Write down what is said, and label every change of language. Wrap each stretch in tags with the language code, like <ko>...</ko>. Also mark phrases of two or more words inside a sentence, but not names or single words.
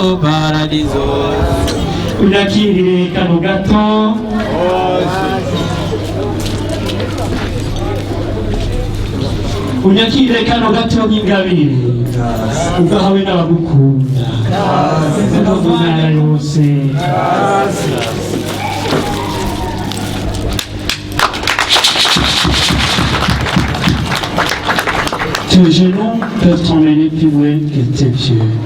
<rn>unakiri kano gato unyakire kano gato nk'ingabire ugahawe n'abagukunda no mu ntara yose</rn> <fr>tes genoux peuvent t'emmener plus loin que tes pieds.</fr>